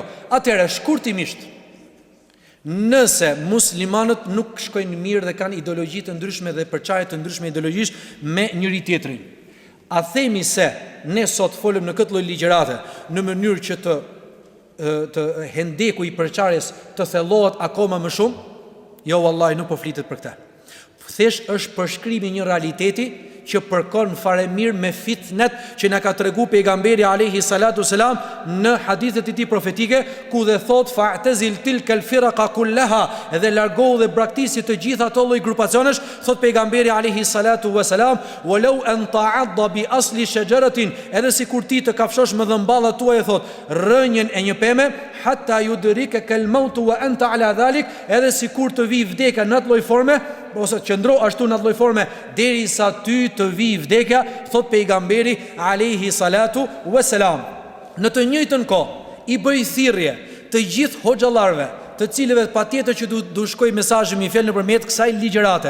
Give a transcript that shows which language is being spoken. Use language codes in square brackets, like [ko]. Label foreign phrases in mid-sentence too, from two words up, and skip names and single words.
[sq] Atëherë shkurtimisht, nëse muslimanët nuk shkojnë mirë dhe kanë ideologji të ndryshme dhe përçarje të ndryshme ideologjish me njëri tjetrin, a themi se ne sot folëm në këtë lloj ligjërate në mënyrë që të hendeku i përçarjes të thellohet akoma më shumë? Jo, wallahi, nuk po flitet për këtë. Thjesht është përshkrimi një realiteti që përkon fare mirë me fitnet që na ka tregu pejgamberi [ar] عليه الصلاة السلام [sq] në hadithet e tij profetike, ku dhe thot [ar] فاعتزل تلك الفرق كلها, [sq] dhe largohu dhe braktisi të gjitha ato lloj grupacionesh, thot pejgamberi [ar] عليه الصلاة والسلام, ولو أن تعض بأصل شجرة, [sq] edhe sikur ti të kafshosh me dhëmballat tuaja, thot rrënjën e një peme, [ar] حتى يدركك الموت وأنت على ذلك, [sq] edhe sikur të vi vdekja në atë lloj forme, ose qëndro ashtu në atë lloj forme derisa ty të vi vdekja, thot pejgamberi [ar] عليه الصلاة والسلام. [sq] Në të njëjtën kohë i bëj thirrje të gjithë hoxhallarëve, të cilëve patjetër që du shkoj mesazhi mi fjalë nëpërmjet kësaj ligjërate.